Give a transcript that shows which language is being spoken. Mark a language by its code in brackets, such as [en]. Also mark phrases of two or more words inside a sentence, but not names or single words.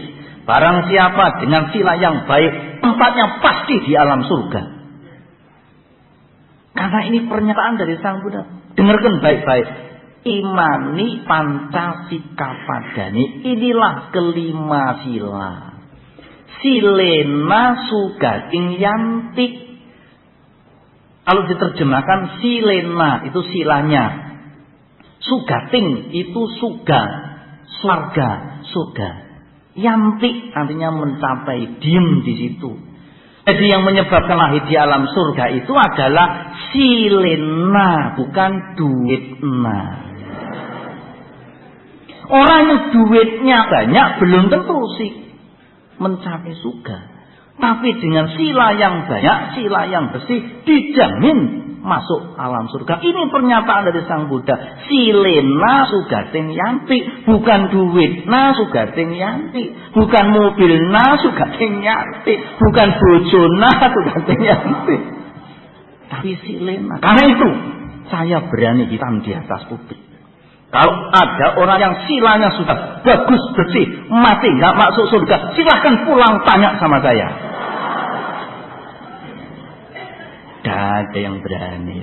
[id] Barang siapa dengan sila yang baik, tempatnya pasti di alam surga. Karena ini pernyataan dari Sang Buddha. Dengarkan baik-baik. [pi] Imani pancasika padani. [id] Inilah kelima sila. [pi] Silena sugating yanti. [id] Kalau diterjemahkan silena itu silanya. Sugating itu suga. Swarga. Surga. Yanti artinya mencapai. Diem di situ. Jadi yang menyebabkan lahir di alam surga itu adalah silena, bukan duitna. Orang yang duitnya banyak belum tentu sih mencapai surga. Tapi dengan sila yang banyak, sila yang bersih, dijamin masuk alam surga. Ini pernyataan dari Sang Buddha. [pi] Silena sugating yanti, bukan duitna sugating yanti, bukan mobilna sugating yanti, bukan bojona sugating yanti. [id] Tapi silena. Karena itu saya berani hitam di atas putih. Kalau ada orang yang silanya sudah bagus bersih, mati nggak masuk surga, silahkan pulang tanya sama saya. Ada yang berani.